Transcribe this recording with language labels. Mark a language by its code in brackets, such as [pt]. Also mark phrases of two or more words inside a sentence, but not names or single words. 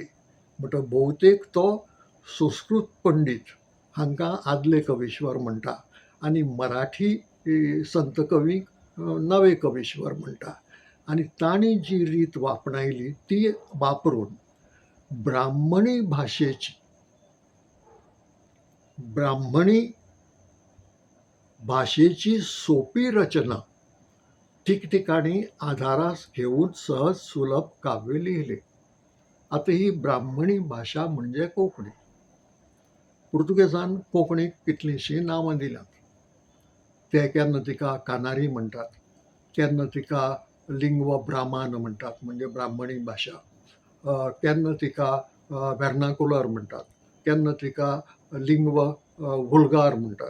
[kok] म्हणटा भोवतेक तो संस्कृत पंडीत हांकां आदले कवीश्वर म्हणटा आनी मराठी संत कवीक नवे कवीश्वर म्हणटा. आनी तांणी जी रीत वापणायली [mr] ती वापरून ब्राह्मणी भाशेची सोपी रचना ठिकठिकाणी आधारास घेऊन सहज सुलभ काव्य लिहिले. [kok] आता ही ब्राह्मणी भाशा म्हणजे कोंकणी. पुर्तुगेजान कोंकणीक कितलींशीं नांवां दिल्यात. ते केन्ना तिका कानारी म्हणटात, केन्ना तिका [pt] língua brâmana [kok] म्हणटात म्हणजे ब्राह्मणी भाशा, केन्ना तिका व्हर्नाकुलर म्हणटात, केन्ना तिका [pt] língua vulgar [kok] म्हणटात.